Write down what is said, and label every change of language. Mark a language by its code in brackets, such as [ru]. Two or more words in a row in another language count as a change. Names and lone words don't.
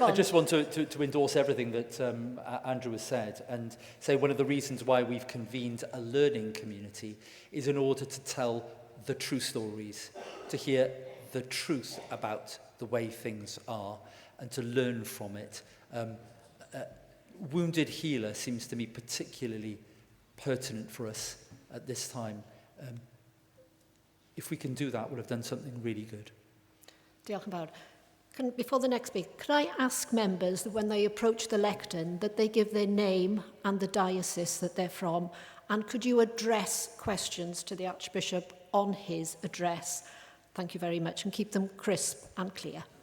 [en] I just want to endorse everything that Andrew has said, and say one of the reasons why we've convened a learning community is in order to tell the true stories, to hear the truth about the way things are, and to learn from it. Wounded Healer seems to me particularly pertinent for us at this time. If we can do that, we'll have done something really good. [cy] Diolch yn fawr. [en] Before the next speaker, could I ask members that when they approach the lectern that they give their name and the diocese that they're from, and could you address questions to the Archbishop on his address? Thank you very much, and keep them crisp and clear.